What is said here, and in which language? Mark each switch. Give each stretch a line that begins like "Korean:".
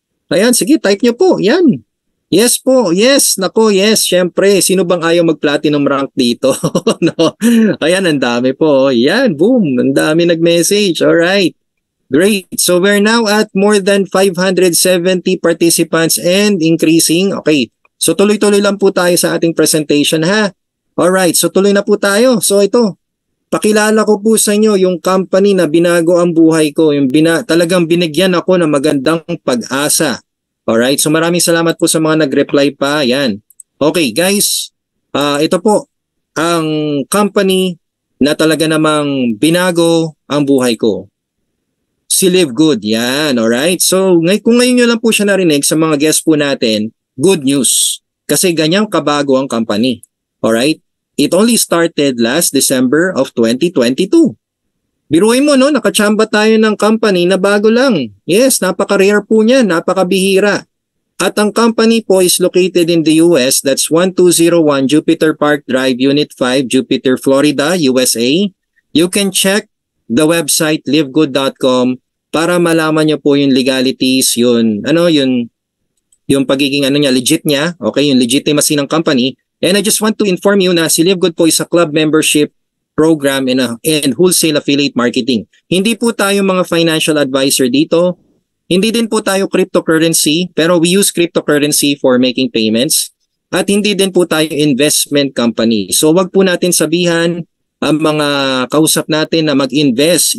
Filipino: Ayan, sige, type nyo po. Yan. Yes po, yes, nako, yes, syempre, sino bang ayaw mag-platinum rank dito? No? Ayan, ang dami po. Yan, boom, ang dami nag-message.
English: Alright, great. So we're now at more than 570 participants and increasing.
Filipino: Okay, so tuloy-tuloy lang po tayo sa ating presentation, ha? Alright, so tuloy na po tayo. So ito, pakilala ko po sa inyo yung company na binago ang buhay ko, yung talagang binigyan ako ng magandang pag-asa. Alright, so maraming salamat po sa mga nag-reply pa. Yan. Okay, guys. Ito po ang company na talaga namang binago ang buhay ko. Si Live Good. Yan, alright. So, kung ngayon nyo lang po siya narinig sa mga guests po natin, good news. Kasi ganyang kabago ang company.
English: Alright? It only started last December of 2022.
Filipino: Biruin mo, no? Nakachamba tayo ng company na bago lang. Yes, napaka-rare po niya, napaka-bihira. At ang company po is located in the US.
English: That's 1201 Jupiter Park Drive, Unit 5, Jupiter, Florida, USA. You can check the website livegood.com
Filipino: para malaman niyo po yung legalities, yung pagiging legit niya, okay, yung legitimacy ng company.
English: And I just want to inform you
Filipino: na si Live Good po
English: is a club membership program and wholesale affiliate marketing.
Filipino: Hindi po tayo mga financial advisor dito. Hindi din po tayo cryptocurrency, pero
English: we use cryptocurrency for making payments.
Filipino: At hindi din po tayo investment company. So wag po natin sabihan ang mga kausap natin na mag-invest.